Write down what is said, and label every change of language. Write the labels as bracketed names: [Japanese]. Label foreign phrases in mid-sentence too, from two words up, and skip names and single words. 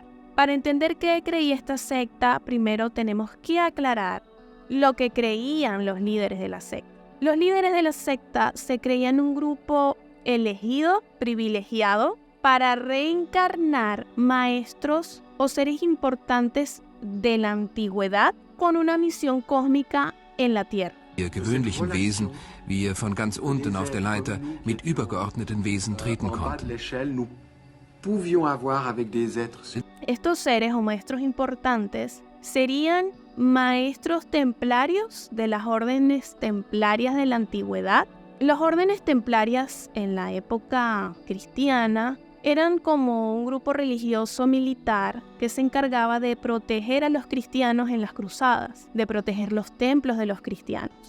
[Spanish] Para entender qué creía esta secta, primero tenemos que aclarar lo que creían los líderes de la secta. Los líderes de la secta se creían un grupo elegido, privilegiado, para reencarnar maestros o seres importantes de la antigüedad con una misión cósmica en la Tierra. [German] Gewöhnlichen Wesen, wie von ganz unten auf der Leiter mit übergeordneten Wesen treten konnten. [Spanish] Estos seres o maestros importantes serían maestros templarios de las órdenes templarias de la antigüedad. Las órdenes templarias en la época cristiana eran como un grupo religioso militar que se encargaba de proteger a los cristianos en las cruzadas, de proteger los templos de los cristianos.